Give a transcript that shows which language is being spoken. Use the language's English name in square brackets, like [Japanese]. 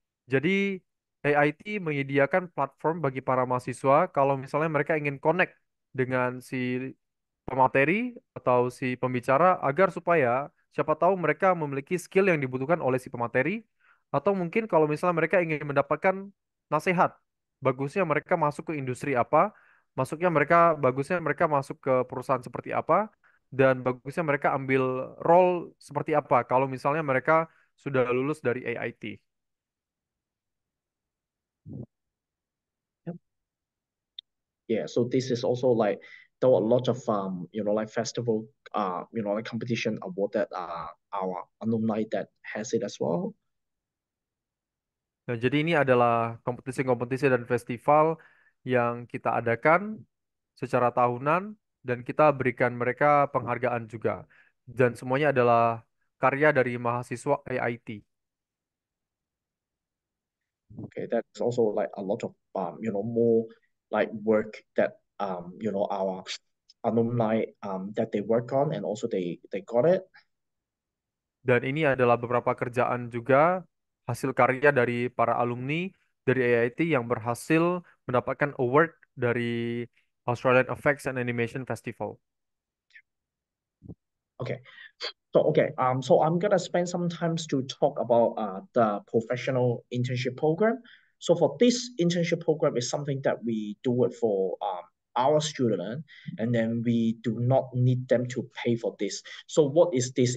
[Indonesian] Jadi AIT menyediakan platform bagi para mahasiswa kalau misalnya mereka ingin connect dengan si pemateri atau si pembicara agar supaya siapa tahu mereka memiliki skill yang dibutuhkan oleh si pemateri, atau mungkin kalau misalnya mereka ingin mendapatkan nasihat, bagusnya mereka masuk ke industri apa, bagusnya mereka masuk ke perusahaan seperti apa, dan bagusnya mereka ambil role seperti apa kalau misalnya mereka sudah lulus dari AIT. [English] Yep. Yeah, so this is also like there were a lot of like festival like competition award that our alumni that has it as well. [Indonesian] Nah, jadi ini adalah kompetisi-kompetisi dan festival yang kita adakan secara tahunan dan kita berikan mereka penghargaan juga. Dan semuanya adalah karya dari mahasiswa AIT. [English] Okay, that's also like a lot of more like work that our alumni that they work on, and also they got it. [Indonesian] Dan ini adalah beberapa kerjaan juga hasil karya dari para alumni dari AIT yang berhasil mendapatkan award dari Australian Effects and Animation Festival. [English] Okay. So I'm gonna spend some time to talk about the professional internship program. So for this internship program is something that we do it for our student, and then we do not need them to pay for this. So what is this?